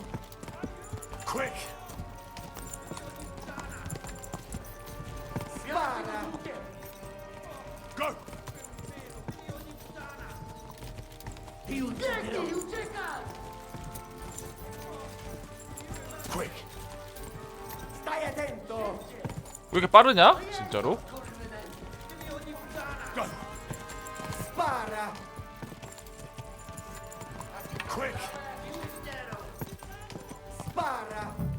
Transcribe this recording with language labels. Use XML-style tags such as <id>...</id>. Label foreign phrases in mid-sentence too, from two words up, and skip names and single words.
<it>Quick! Spara! Go! Ti ucciderò! Quick! Stai attento!</it> <ko>왜 이렇게 빠르냐? 진짜로?</ko> <it>Spara! Quick! Spara!</it>